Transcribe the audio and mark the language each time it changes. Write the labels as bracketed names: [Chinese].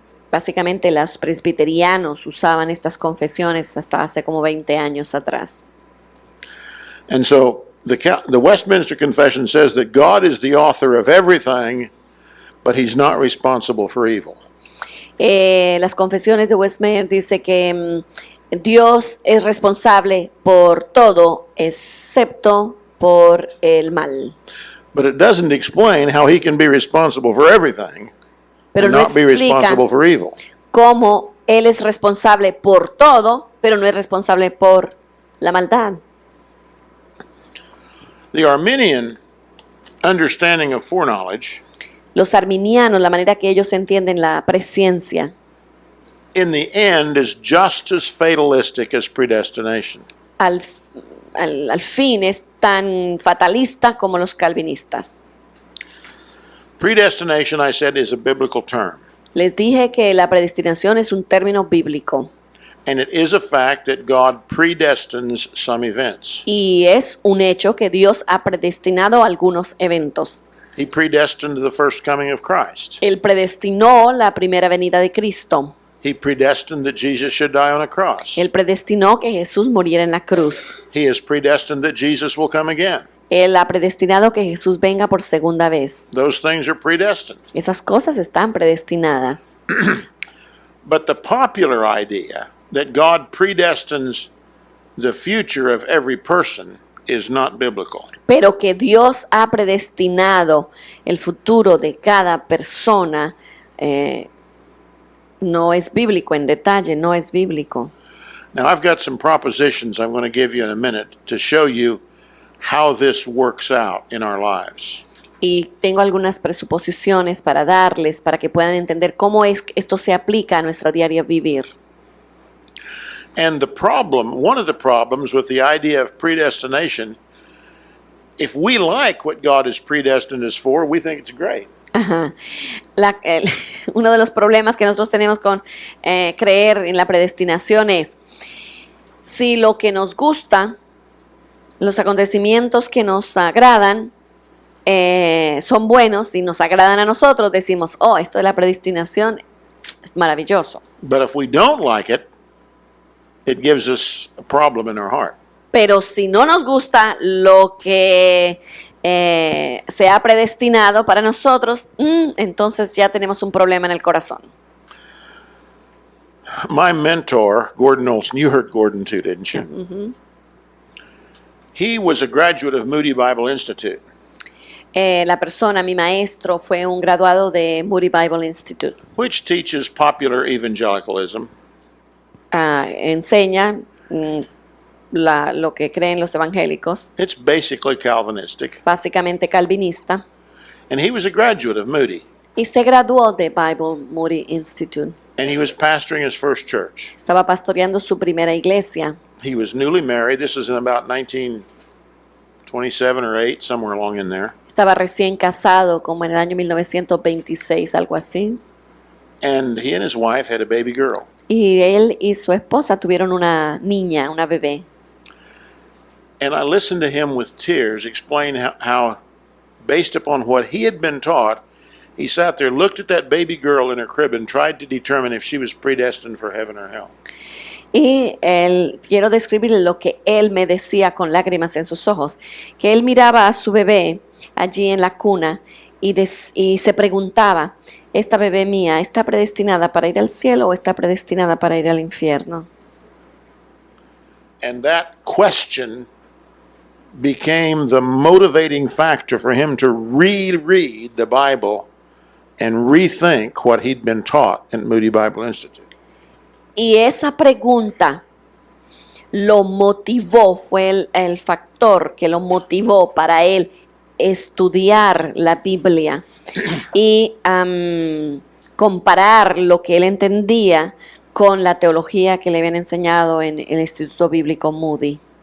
[Spanish] Básicamente los presbiterianos usaban estas confesiones hasta hace como 20 años atrás. [English] And so the Westminster Confession says that God is the author of everything, but he's not responsible for evil. [Spanish] Las confesiones de Westminster dice que Dios es responsable por todo excepto por el mal. [English] But it doesn't explain how he can be responsible for everything [Spanish] Pero [English] and [Spanish] no [English] not be [Spanish] explica [English] responsible for evil. [Spanish] cómo Él es responsable por todo, pero no es responsable por la maldad. [English] The Arminian understanding of foreknowledge, [Spanish] Los arminianos, la manera que ellos entienden la presciencia, [English] in the end, is just as fatalistic as predestination. [Spanish] al fin es tan fatalista como los calvinistas. [English] Predestination, I said, is a biblical term. [Spanish] Les dije que la predestinación es un término bíblico [English] And it is a fact that God predestines some events. [Spanish] y es un hecho que Dios ha predestinado algunos eventos. [English] He predestined the first coming of Christ. [Spanish] Él predestinó la primera venida de Cristo. [English] He predestined that Jesus should die on a cross. [Spanish] Él predestinó que Jesús muriera en la cruz. [English] He has predestined that Jesus will come again. [Spanish] Él ha predestinado que Jesús venga por segunda vez. [English] Those things are predestined. [Spanish] Esas cosas están predestinadas. [English] But the popular idea that God predestines the future of every person is not biblical. [Spanish] Pero que Dios ha predestinado el futuro de cada persona no es bíblico, en detalle no es bíblico. [English] Now, I've got some propositions I'm going to give you in a minute to show you how this works out in our lives. [Spanish] Y tengo algunas presuposiciones para darles, para que puedan entender cómo es que esto se aplica a nuestro diario vivir. [English] And the problem, one of the problems with the idea of predestination, if we like what God has predestined us for, we think it's great. Ajá. [Spanish] Uno de los problemas que nosotros tenemos con creer en la predestinación es, si lo que nos gusta, los acontecimientos que nos agradan, son buenos y nos agradan a nosotros, decimos, oh, esto de la predestinación es maravilloso. [English] But if we don't like it, it gives us a problem in our heart. [Spanish] Pero si no nos gusta lo que se ha predestinado para nosotros, entonces ya tenemos un problema en el corazón. [English] My mentor, Gordon Olson, you heard Gordon too, didn't you? He was a graduate of Moody Bible Institute. [Spanish] La persona, mi maestro, fue un graduado de Moody Bible Institute. [English] Which teaches popular evangelicalism, [Spanish] Enseña lo que creen los evangélicos, [English] it's basically Calvinistic, [Spanish] básicamente calvinista, [English] and he was a graduate of Moody, [Spanish] y se graduó de Bible Moody Institute. [English] and he was pastoring his first church. [Spanish] Estaba pastoreando su primera iglesia. [English] He was newly married. This is in about 1927 or 8, somewhere along in there. [Spanish] Estaba recién casado, como en el año 1926, algo así. [English] And he and his wife had a baby girl. [Spanish] Y él y su esposa tuvieron una niña, una bebé. [English] And I listened to him with tears explain how, based upon what he had been taught, he sat there, looked at that baby girl in her crib, and tried to determine if she was predestined for heaven or hell. [Spanish] Y quiero describir lo que él me decía con lágrimas en sus ojos, que él miraba a su bebé allí en la cuna y se preguntaba, ¿esta bebé mía está predestinada para ir al cielo o está predestinada para ir al infierno? [English] And that question became the motivating factor for him to reread the Bible and rethink what he'd been taught at Moody Bible Institute. [Spanish] Y esa pregunta lo motivó, fue el factor que lo motivó para él estudiar la Biblia y comparar lo que él entendía con la teología que le habían enseñado en el Instituto Bíblico Moody.